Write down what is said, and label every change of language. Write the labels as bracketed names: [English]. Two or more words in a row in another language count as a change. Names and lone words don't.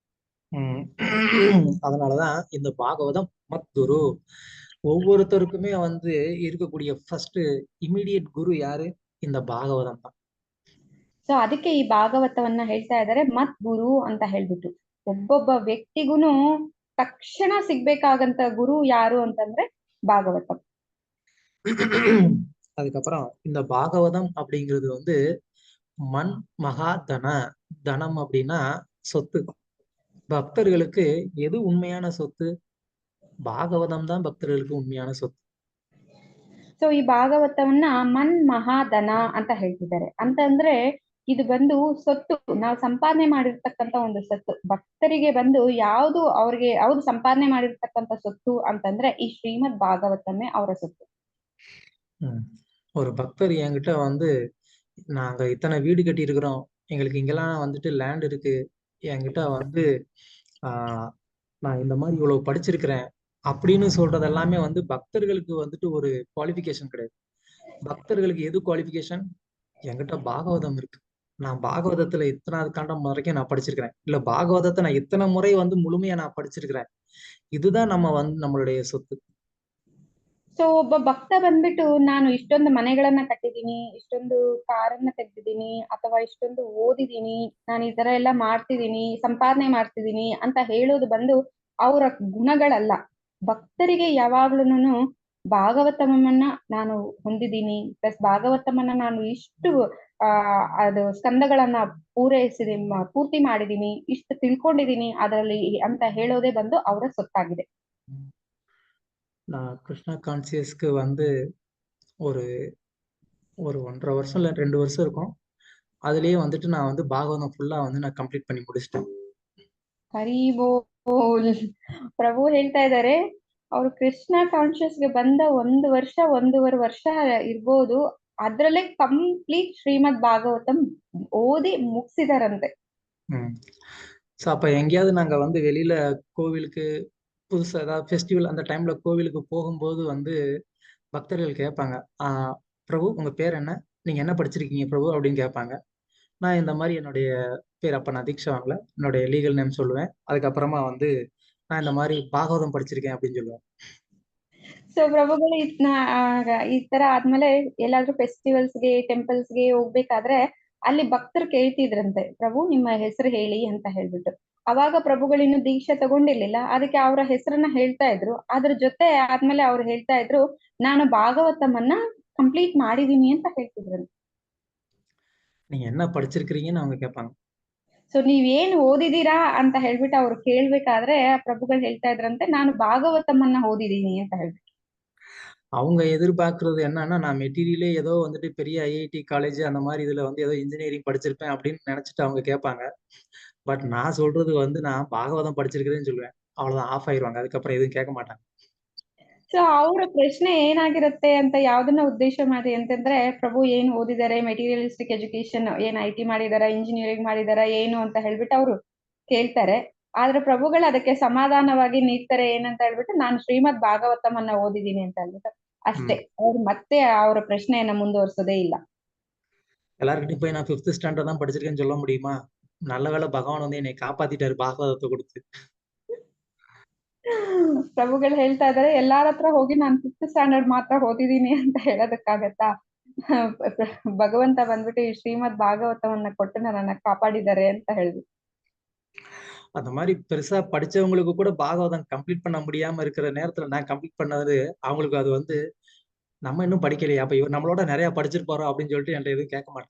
[Tamil] அதனாலதான் இந்த பாகவதம் மத்குரு. ஒவ்வொருத்தருக்குமே வந்து இருக்கக்கூடிய [English] first immediate [Tamil] குரு யாரு? இந்த பாகவதம் தான். [Kannada] ಸೊ ಅದಕ್ಕೆ ಈ ಭಾಗವತವನ್ನ ಹೇಳ್ತಾ ಇದ್ದಾರೆ ಮತ್ ಗುರು ಅಂತ ಹೇಳ್ಬಿಟ್ಟು. ಒಬ್ಬೊಬ್ಬ ವ್ಯಕ್ತಿಗೂನು ತಕ್ಷಣ ಸಿಗ್ಬೇಕಾಗಂತ ಗುರು ಯಾರು ಅಂತಂದ್ರೆ ಭಾಗವತಂ. [Tamil] அதுக்கப்புறம் இந்த பாகவதம் அப்படிங்கிறது வந்து மண் மகா தன, தனம் அப்படின்னா சொத்து. பக்தர்களுக்கு எது உண்மையான சொத்து? பாகவதம் தான் பக்தர்களுக்கு உண்மையான சொத்து. [Kannada] ಸೊ ಈ ಭಾಗವತವನ್ನ ಮನ್ ಮಹಾಧನ ಅಂತ ಹೇಳ್ತಿದ್ದಾರೆ. ಅಂತಂದ್ರೆ ಇದು ಬಂದು ಸೊತ್ತು, ನಾವು ಸಂಪಾದನೆ ಮಾಡಿರ್ತಕ್ಕಂತ ಒಂದು ಸೊತ್ತು. ಭಕ್ತರಿಗೆ ಬಂದು ಅವ್ರು ಸಂಪಾದನೆ ಮಾಡಿರ್ತಕ್ಕಂತ ಸೊತ್ತು ಅಂತಂದ್ರೆ ಈ ಶ್ರೀಮದ್ ಭಾಗವತமே ಅವರ ಸೊತ್ತು. [Tamil] ஒரு பக்தர் என்கிட்ட வந்து நாங்க இத்தனை வீடு கட்டி இருக்கிறோம், எங்களுக்கு இங்கெல்லாம் வந்துட்டு லேண்ட் இருக்கு, என்கிட்ட வந்து நான் இந்த மாதிரி இவ்வளவு படிச்சிருக்கிறேன் அப்படின்னு சொல்றது எல்லாமே வந்து பக்தர்களுக்கு வந்துட்டு ஒரு குவாலிஃபிகேஷன் கிடையாது. பக்தர்களுக்கு எது குவாலிஃபிகேஷன்? என்கிட்ட பாகவதம் இருக்கு, நான் பாகவதத்துல இத்தனாவது காண்டம் வரைக்கும் நான் படிச்சிருக்கிறேன், இல்ல பாகவதத்தை நான் இத்தனை முறை வந்து முழுமையா நான் படிச்சிருக்கிறேன், இதுதான் நம்ம வந்து நம்மளுடைய சொத்து. [Kannada] ಸೊ ಒಬ್ಬ ಭಕ್ತ ಬಂದ್ಬಿಟ್ಟು ನಾನು ಇಷ್ಟೊಂದು ಮನೆಗಳನ್ನ ಕಟ್ಟಿದೀನಿ, ಇಷ್ಟೊಂದು ಕಾರನ್ನ ತೆಗ್ದಿದ್ದೀನಿ, ಅಥವಾ ಇಷ್ಟೊಂದು ಓದಿದೀನಿ, ನಾನು ಈ ತರ ಎಲ್ಲ ಮಾಡ್ತಿದೀನಿ, ಸಂಪಾದನೆ ಮಾಡ್ತಿದೀನಿ ಅಂತ ಹೇಳೋದು ಬಂದು ಅವರ ಗುಣಗಳಲ್ಲ. ಭಕ್ತರಿಗೆ ಯಾವಾಗ್ಲೂನು ಭಾಗವತಮನ್ನ ನಾನು ಹೊಂದಿದ್ದೀನಿ, ಪ್ಲಸ್ ಭಾಗವತಮನ್ನ ನಾನು ಇಷ್ಟು ಅದು ಸ್ಕಂದಗಳನ್ನ ಪೂರ್ತಿ ಮಾಡಿದೀನಿ, ಇಷ್ಟು ತಿಳ್ಕೊಂಡಿದೀನಿ ಅದರಲ್ಲಿ ಅಂತ ಹೇಳೋದೇ ಬಂದು ಅವರ ಸೊತ್ತಾಗಿದೆ. [Tamil] நான் கிருஷ்ணா கான்சியஸ்க்கு வந்து ஒரு ஒரு 1.5 வருஷம் இல்ல 2 வருஷம் இருக்கும். அதுலயே வந்துட்டு நான் வந்து பாகவதம் ஃபுல்லா வந்து நான் கம்ப்ளீட் பண்ணி முடிச்சிட்டேன். [Kannada] ஹரிபோ ಓ, ಪ್ರಭು ಹೇಳ್ತಾ ಇದ್ದಾರೆ ಅವ್ರು ಕೃಷ್ಣ ಕಾನ್ಶಿಯಸ್ಗೆ ಬಂದ 1 ವರ್ಷ 1.5 ವರ್ಷ ಇರ್ಬೋದು, ಅದ್ರಲ್ಲೇ ಕಂಪ್ಲೀಟ್ ಶ್ರೀಮದ್ ಭಾಗವತಂ ಓದಿ ಮುಗಿಸಿದಾರಂತೆ. [Tamil] ஸோ அப்போ எங்கேயாவது நாங்கள் வந்து வெளியில கோவிலுக்கு புதுசாக ஏதாவது ஃபெஸ்டிவல் அந்த டைம்ல கோவிலுக்கு போகும்போது வந்து பக்தர்கள் கேட்பாங்க, பிரபு உங்க பேர் என்ன, நீங்க என்ன படிச்சிருக்கீங்க பிரபு அப்படின்னு கேட்பாங்க. நான் இந்த மாதிரி என்னுடைய பேர், அப்ப நான் தீட்சை வாங்கல, என்னுடைய [English] legal name [Tamil] சொல்லுவேன். அதுக்கப்புறமா வந்து நான் இந்த மாதிரி பாகவதம் படிச்சிருக்கேன் அப்படின்னு சொல்லுவேன். [Kannada] ಸೊ ಪ್ರಭುಗಳು ಈ ತರ ಆದ್ಮೇಲೆ ಎಲ್ಲಾದ್ರೂ ಫೆಸ್ಟಿವಲ್ಸ್ಗೆ ಟೆಂಪಲ್ಸ್ಗೆ ಹೋಗ್ಬೇಕಾದ್ರೆ ಅಲ್ಲಿ ಭಕ್ತರು ಕೇಳ್ತಿದ್ರಂತೆ, ಪ್ರಭು ನಿಮ್ಮ ಹೆಸರು ಹೇಳಿ ಅಂತ ಹೇಳ್ಬಿಟ್ಟು. ಅವಾಗ ಪ್ರಭುಗಳು ಇನ್ನು ದೀಕ್ಷೆ ತಗೊಂಡಿರ್ಲಿಲ್ಲ, ಅದಕ್ಕೆ ಅವರ ಹೆಸರನ್ನ ಹೇಳ್ತಾ ಇದ್ರು. ಅದ್ರ ಜೊತೆ ಆದ್ಮೇಲೆ ಅವ್ರು ಹೇಳ್ತಾ ಇದ್ರು, ನಾನು ಭಾಗವತಮನ್ನ ಕಂಪ್ಲೀಟ್ ಮಾಡಿದೀನಿ ಅಂತ ಹೇಳ್ತಿದ್ರಂತೆ. [Tamil] நீங்க என்ன படிச்சிருக்கிறீங்கன்னு அவங்க கேட்பாங்க. [Kannada] ಸೊ ನೀವೇನು ಓದಿದೀರಾ ಅಂತ ಹೇಳ್ಬಿಟ್ಟು ಅವ್ರು ಕೇಳ್ಬೇಕಾದ್ರೆ ಪ್ರಭುಗಳು ಹೇಳ್ತಾ ಇದ್ರಂತೆ, ನಾನು ಭಾಗವತಮನ್ನ ಓದಿದೀನಿ ಅಂತ ಹೇಳ್ಬಿಟ್ಟು. [Tamil] அவங்க எதிர்பார்க்கறது என்னன்னா, நான் மெட்டீரியலே ஏதோ வந்துட்டு பெரிய [English] IIT college [Tamil] அந்த மாதிரி இதுல வந்து ஏதோ இன்ஜினியரிங் படிச்சிருப்பேன் அப்படின்னு நினைச்சிட்டு அவங்க கேட்பாங்க. பட் நான் சொல்றது வந்து நான் பாகவதம் படிச்சிருக்கிறேன்னு சொல்லுவேன். அவ்வளவுதான், ஆஃப் ஆயிருவாங்க. அதுக்கப்புறம் எதுவும் கேட்க மாட்டாங்க. [Kannada] ಸೊ ಅವರ ಪ್ರಶ್ನೆ ಏನಾಗಿರುತ್ತೆ ಅಂತ ಯಾವ್ದನ್ನ ಉದ್ದೇಶ ಮಾಡಿ ಅಂತಂದ್ರೆ, ಪ್ರಭು ಏನ್ ಓದಿದ್ದಾರೆ, [English] materialistic education [Kannada] ಏನ್ IT ಮಾಡಿದಾರ, ಇಂಜಿನಿಯರಿಂಗ್ ಮಾಡಿದಾರ ಏನು ಅಂತ ಹೇಳ್ಬಿಟ್ಟು ಅವ್ರು ಕೇಳ್ತಾರೆ. ಆದ್ರೆ ಪ್ರಭುಗಳು ಅದಕ್ಕೆ ಸಮಾಧಾನವಾಗಿ ನೀಡ್ತಾರೆ ಏನಂತ ಹೇಳ್ಬಿಟ್ಟು, ನಾನು ಶ್ರೀಮದ್ ಭಾಗವತಮನ್ನ ಓದಿದೀನಿ ಅಂತ ಹೇಳ್ಬಿಟ್ಟು ಅಷ್ಟೇ. ಅವ್ರು ಮತ್ತೆ ಅವರ ಪ್ರಶ್ನೆಯನ್ನ ಮುಂದುವರ್ಸೋದೇ ಇಲ್ಲ. [Tamil] எல்லார்கிட்டயும் போய் நான் 5th ஸ்டாண்டர்ட் தான் படிச்சிருக்கேன்னு சொல்ல முடியுமா? நல்ல வேளை பகவான் வந்து என்னை காப்பாத்திட்டாரு பாகவதத்தை கொடுத்து. [Kannada] ಪ್ರಭುಗಳು ಹೇಳ್ತಾ ಇದಾರೆ, ಎಲ್ಲಾರ ಹತ್ರ ಹೋಗಿ ನಾನು 5th ಸ್ಟ್ಯಾಂಡರ್ಡ್ ಮಾತ್ರ ಓದಿದೀನಿ ಅಂತ ಹೇಳೋದಕ್ಕಾಗತ್ತಾ? ಭಗವಂತ ಬಂದ್ಬಿಟ್ಟು ಈ ಶ್ರೀಮದ್ ಭಾಗವತವನ್ನ ಕೊಟ್ಟು ನನ್ನನ್ನ ಕಾಪಾಡಿದ್ದಾರೆ ಅಂತ ಹೇಳಿದ್ರು. [Tamil] அந்த மாதிரி பெருசா படிச்சவங்களுக்கு கூட பாகவதம் கம்ப்ளீட் பண்ண முடியாம இருக்கிற நேரத்துல நான் கம்ப்ளீட் பண்ணது அவங்களுக்கு அது வந்து, நம்ம இன்னும் படிக்கலையா, அப்ப இவர் நம்மளோட நிறைய படிச்சிருப்பாரோ அப்படின்னு சொல்லிட்டு என்கிட்ட எதுவும் கேட்க மாட்டாங்க.